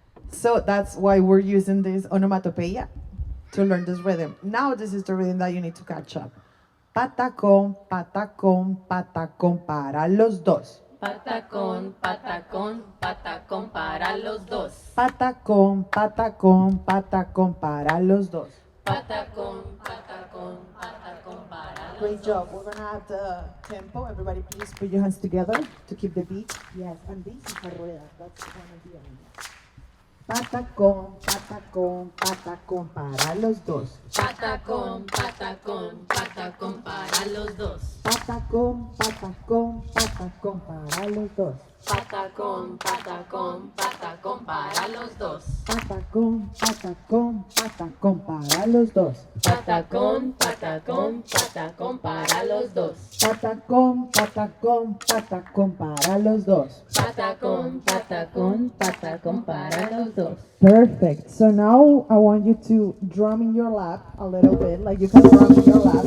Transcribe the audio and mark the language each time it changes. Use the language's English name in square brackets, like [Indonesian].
[English] So that's why we're using this onomatopoeia to learn this rhythm. Now this is the rhythm that you need to catch up. [Spanish] Patacón, patacón, patacón para los dos. Patacón, patacón, patacón para los dos. Patacón, patacón, patacón para los dos. Patacón, patacón, patacón para los [English] Great job. We're gonna have the tempo. Everybody please put your hands together to keep the beat. Yes, and this is a rueda. That's gonna be on. [Spanish] Patacón, patacón, patacón para los dos. Patacón, patacón, patacón para los dos. Patacón, patacón, patacón para los dos. Patacón, patacón, patacón para los dos. Patacón, patacón, patacón para los dos. Patacón, patacón, patacón para los dos. Patacón, patacón, patacón para los dos. Patacón, patacón, patacón para los dos. [English] Perfect. So now I want you to drum in your lap a little bit, like you can drum in your lap.